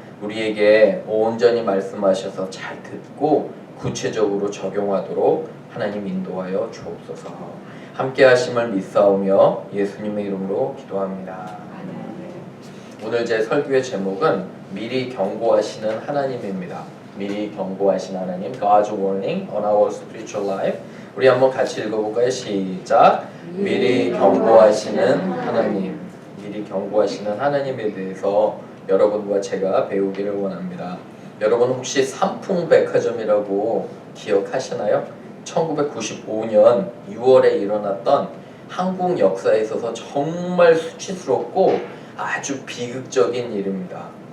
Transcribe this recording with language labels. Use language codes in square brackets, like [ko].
[ko] 우리에게 온전히 말씀하셔서 잘 듣고 구체적으로 적용하도록 하나님 인도하여 주옵소서. 함께 하심을 믿사오며 예수님의 이름으로 기도합니다. 오늘 제 설교의 제목은 미리 경고하시는 하나님입니다. 미리 경고하시는 하나님, [en] God's warning on our spiritual life. [ko] 우리 한번 같이 읽어볼까요? 시작. 미리 경고하시는 하나님. 미리 경고하시는 하나님에 대해서 여러분과 제가 배우기를 원합니다. 여러분 혹시 삼풍백화점이라고 기억하시나요? 1995년 6월에 일어났던 한국 역사에 있어서 정말 수치스럽고 아주 비극적인 일입니다.